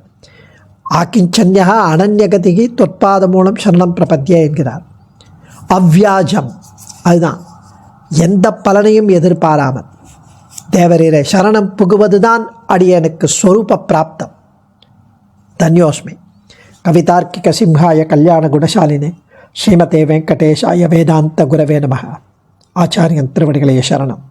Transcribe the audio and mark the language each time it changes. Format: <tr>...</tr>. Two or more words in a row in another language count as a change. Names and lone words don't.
<sa>आकिञ्चन्य अनन्यगतिकः त्वत्पाद मूलं शरणं प्रपद्ये</sa> <ta>என்கிறார். அவ்வியாஜம், அதுதான் எந்த பலனையும் எதிர்பாராமல் தேவரீரை சரணம் புகுவதுதான் அடியனுக்கு ஸ்வரூப பிராப்தம். தன்யோஸ்மி.</ta> <sa>कवितार्किक सिंहाय कल्याण गुणशालिने श्रीमते वेङ्कटेशाय वेदान्त गुरवे नमः.</sa> <ta>ஆச்சாரியன் திருவடிகளே சரணம்.</ta>